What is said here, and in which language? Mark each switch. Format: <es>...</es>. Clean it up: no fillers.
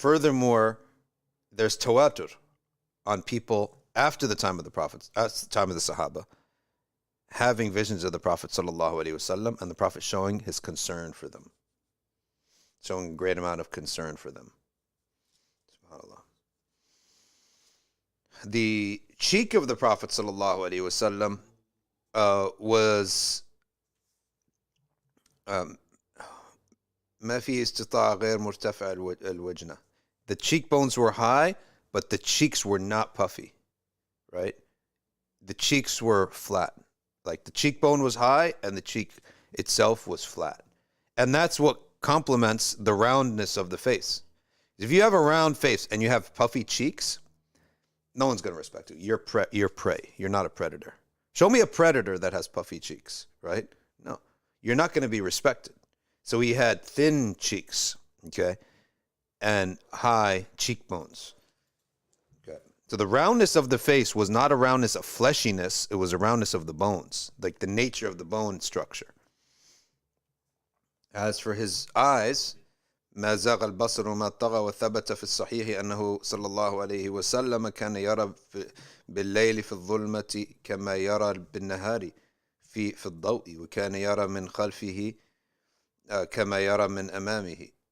<en>Furthermore, there's tawatur on people after the time of the Prophet, at the time of the Sahaba, having visions of the Prophet ﷺ, and the Prophet showing his concern for them, showing a great amount of concern for them. SubhanAllah. The cheek of the Prophet ﷺ was</en> <ar>ما في استطاع غير مرتفع الوجنة.</ar> <en>The cheekbones were high, but the cheeks were not puffy, right? The cheeks were flat. Like, the cheekbone was high and the cheek itself was flat. And that's what complements the roundness of the face. If you have a round face and you have puffy cheeks, no one's going to respect you. You're prey. You're not a predator. Show me a predator that has puffy cheeks, right? No. You're not going to be respected. So he had thin cheeks, okay, and high cheekbones. Okay. So the roundness of the face was not a roundness of fleshiness, it was a roundness of the bones, like the nature of the bone structure. As for his eyes,</en> <ar>ما زاغ البصر وما طغى وثبت في الصحيح أنه صلى الله عليه وسلم كان يرى بالليل في الظلمة كما يرى بالنهار في الضوء وكان يرى من خلفه كما يرى من أمامه.</ar>